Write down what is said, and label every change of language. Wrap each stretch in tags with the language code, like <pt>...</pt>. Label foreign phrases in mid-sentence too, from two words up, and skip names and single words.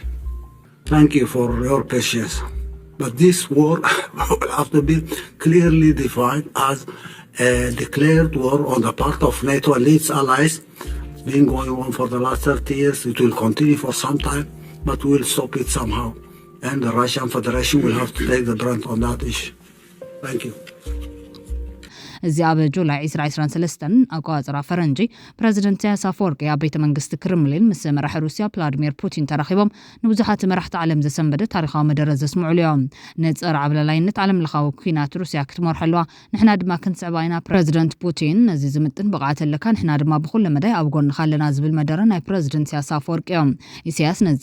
<en>Thank you for your patience. But this war will have to be clearly defined as a declared war on the part of NATO and its allies. Been going on for the last 30 years. It will continue for some time, but we will stop it somehow. And the Russian Federation will have to take the brunt on that issue. Thank you.</en> <ti>እዚ ኣብ ጁላይ 2023 ኣቆጻጽራ ፈረንጂ ፕረዚደንት ኢሳያስ ኣፈወርቂ ኣብ ቤተ መንግስቲ ክሬምሊን ምስ መራሒ ሩስያ ቭላድሚር ፑቲን ተራኺቦም ንብዙሓት መራሕቲ ዓለም ዘሰንበደ ታሪኻዊ መደረ ዘስምዑሉ እዮም ንጸረ ዓብላላይነት ዓለም ለኻዊ ኩናት ሩስያ ክትመርሐልዋ ንሕና ድማ ክንስዕባ ኢና ፕረዚደንት ፑቲን ነዚ ዝምጥን ብቕዓት ኣለካ ንሕና ድማ ብኹሉ መዳይ ኣብ ጎንኻ ኣለና ዝብል መደረ ናይ ፕረዚደንት ኢሳያስ ኣፈወርቂ እዮም ኢሳያስ ነዚ</ti>